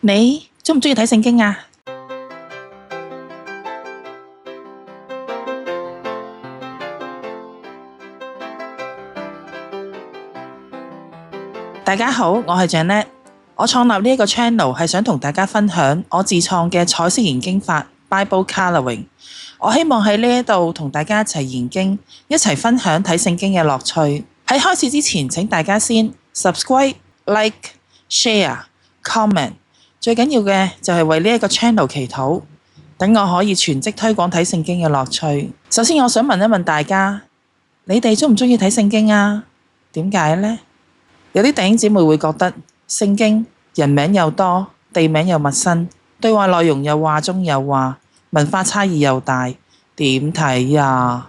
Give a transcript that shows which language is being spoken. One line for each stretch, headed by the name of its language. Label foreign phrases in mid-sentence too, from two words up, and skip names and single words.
Cantonese: 你中唔中意睇聖經啊？大家好，我係 Janet。我創立呢一個 channel 係想同大家分享我自創嘅彩色研經法 Bible Colouring。我希望喺呢一度同大家一齊研經，一齊分享睇聖經嘅樂趣。喺開始之前，請大家先
English: subscribe、like、share、comment。
Cantonese: 最緊要嘅就係為呢一個 channel 祈禱，等我可以全職推廣睇聖經嘅樂趣。首先，我想問一問大家，你哋中唔中意睇聖經啊？點解呢？有啲弟兄姊妹會覺得聖經人名又多，地名又陌生，對話內容又話中有話，文化差異又大，點睇呀？